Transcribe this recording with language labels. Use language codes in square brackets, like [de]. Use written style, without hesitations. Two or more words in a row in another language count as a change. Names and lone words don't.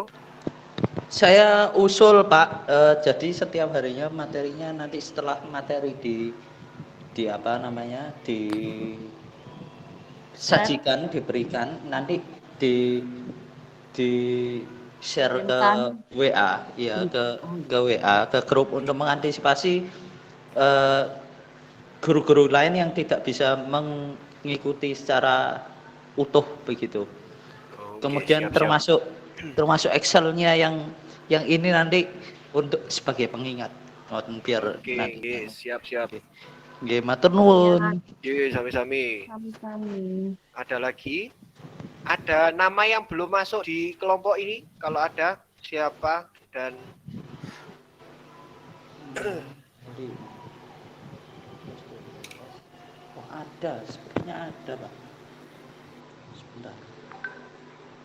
[id] Saya usul Pak, jadi setiap harinya materinya nanti setelah materi di apa namanya disajikan, diberikan, nanti di share ke WA, ya ke WA, ke grup untuk mengantisipasi guru-guru lain yang tidak bisa mengikuti secara utuh begitu. Kemudian siap. termasuk Excel-nya yang ini nanti untuk sebagai pengingat, biar nanti. Siap. [jv] Nggih, matur nuwun. Nggih, sami-sami. [id] Ada lagi? Ada nama yang belum masuk di kelompok ini? Kalau ada, siapa dan Oh, ada, sepertinya ada, Pak.